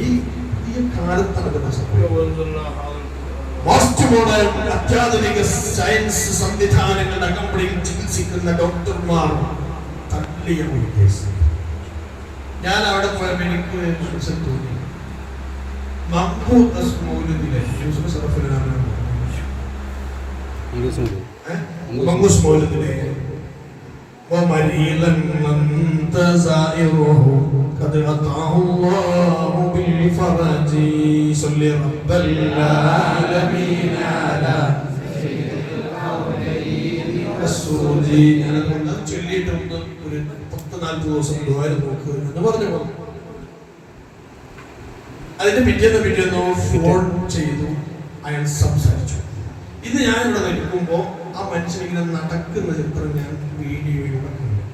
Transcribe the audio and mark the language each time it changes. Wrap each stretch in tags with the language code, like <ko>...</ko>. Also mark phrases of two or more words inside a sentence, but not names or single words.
<ml>ഈ കാലത്ത് നടക്കുന്ന സംഭവം</ml> <en>most modern</en> <ml>അത്യാധുനിക സയൻസ് സംവിധാനങ്ങളുടെ അകമ്പടിയിൽ ചികിത്സിക്കുന്ന ഡോക്ടർമാർ തള്ളിയ ഒരു കേസ്. ഞാൻ അവിടെ പോയപ്പോൾ എനിക്ക് തോന്നി, മഖ്ബൂസ് മൗലൂദിലെ മഖ്ബൂസ് മൗലൂദിലെ</ml> <ar>ومريضا أنت زائره قد أطعه الله بالفرج صل رب العالمين على رسول الله</ar> <ml>ചൊല്ലിയിട്ടുണ്ട്. ഒരു 10-40 ദിവസം ദുആ നോക്ക് എന്ന് പറഞ്ഞു. അതിന്റെ പിറ്റേന്ന് ഫോൺ ചെയ്തു, അയാൾ സംസാരിച്ചു. ഇത് ഞാൻ ഇവിടെ നിൽക്കുമ്പോ ആ മനുഷ്യൻ ഇങ്ങനെ നടക്കുന്ന ചിത്രം ഞാൻ വീഡിയോയിലൂടെ കണ്ടു.</ml>